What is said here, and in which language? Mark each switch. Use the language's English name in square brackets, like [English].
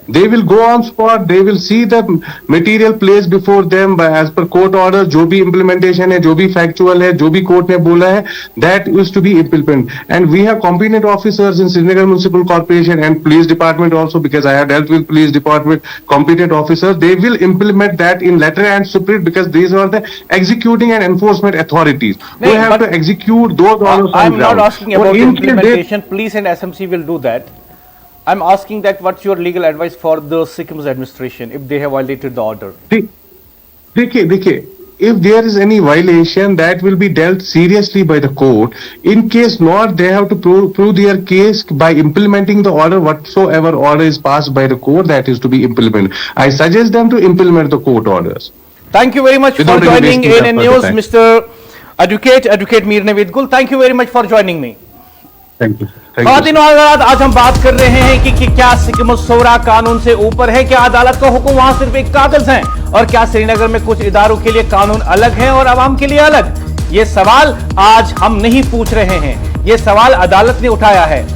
[English] They will go on spot, they will see the material place before them as per court order. [Hindi] जो भी implementation है, जो भी factual है, जो भी कोर्ट ने बोला है, [English] That is to be implement. And we have competent officers in Srinagar municipal corporation and police department also, because I have dealt with police department competent officers. They will implement that in letter and spirit because these are the executing and enforcement authorities who have to execute those orders. I'm not asking about implementation. Police and SMC will do that. I'm asking that what's your legal advice for the Sikkim's administration if they have violated the order? [Hindi] देखिए, [English] if there is any violation, that will be dealt seriously by the court. In case not, they have to prove their case by implementing the order. Whatsoever order is passed by the court, that is to be implemented. I suggest them to implement the court orders. Thank you very much for joining ANN News, Mr. Advocate Mir Naveed Gul. Thank you very much for joining me. Thank you. [Hindi] आज हम बात कर रहे हैं कि क्या सिक्किम सोरा कानून से ऊपर है? क्या अदालत का हुक्म वहां सिर्फ एक कागज है? और क्या श्रीनगर में कुछ इदारों के लिए कानून अलग है और आवाम के लिए अलग? ये सवाल आज हम नहीं पूछ रहे हैं, ये सवाल अदालत ने उठाया है।